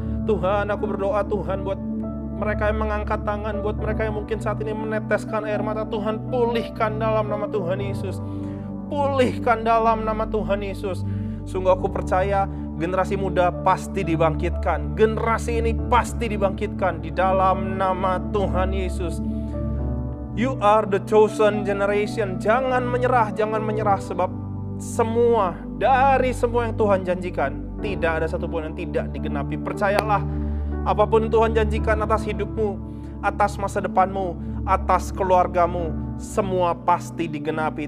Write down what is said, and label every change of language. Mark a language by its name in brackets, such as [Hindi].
[Indonesian] Tuhan, aku berdoa, Tuhan, buat mereka yang mengangkat tangan, buat mereka yang mungkin saat ini meneteskan air mata, Tuhan, pulihkan dalam nama Tuhan Yesus. Pulihkan dalam nama Tuhan Yesus. Sungguh aku percaya generasi muda pasti dibangkitkan. Generasi ini pasti dibangkitkan di dalam nama Tuhan Yesus. [English] You are the chosen generation. [Indonesian] Jangan menyerah sebab semua dari semua yang Tuhan janjikan, tidak ada satupun yang tidak digenapi. Percayalah, apapun Tuhan janjikan atas hidupmu, atas masa depanmu, atas keluargamu, semua pasti digenapi.